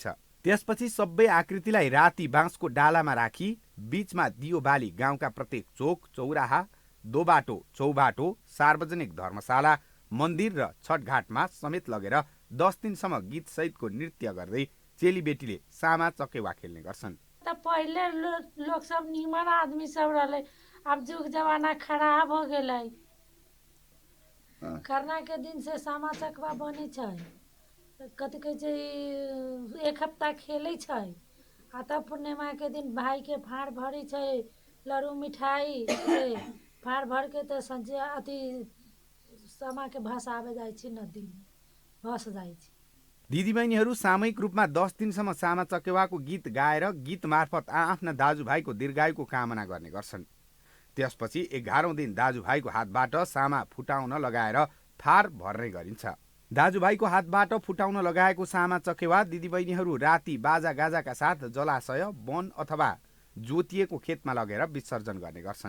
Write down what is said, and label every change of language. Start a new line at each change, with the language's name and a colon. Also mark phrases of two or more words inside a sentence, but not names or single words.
Nepali: त्यसपछि सबै आकृतिलाई राति बाँसको डालामा राखी बीचमा दियो बाली गाउँका प्रत्येक चोक, चौराहा, दोबाटो, चौबाटो, सार्वजनिक धर्मशाला, मन्दिर र छठघाटमा समेत लगेर 10 दिनसम्म गीत सहितको नृत्य गर्दै चेलीबेटीले सामा चकेवा खेल्ने गर्छन्।
Maithili: पहिले लोग सब निमन आदमी सब रहले, अब जुग जमाना खराब हो गेलै। खरना के दिन से सामा चकेवा बनै छै, कथी कहै छै 1 हफ्ता खेलै छै। आ तब पूर्णिमा के दिन भाई के फाड़ भरै छै, लड्डू मिठाई से फाड़ भर के तो संझे अथी सामा के भसावे जाइ छै, नदी में भस जाइ छै।
Nepali: दिदीबहिनीहरू सामूहिक रूपमा 10 दिनसम्म सामा चकेवाको गीत गाएर गीत मार्फत आफ्ना दाजुभाइको दीर्घायुको कामना गर्ने गर्छन्। त्यसपछि 11औं दिन दाजुभाइको हातबाट सामा फुटाउन लगाएर थार भर्ने गरिन्छ। दाजुभाइको हातबाट फुटाउन लगाएको सामा चकेवा दिदीबहिनीहरू राति बाजागाजाका साथ जलाशय, वन अथवा जोतिएको खेतमा लगेर विसर्जन गर्ने गर्छन्।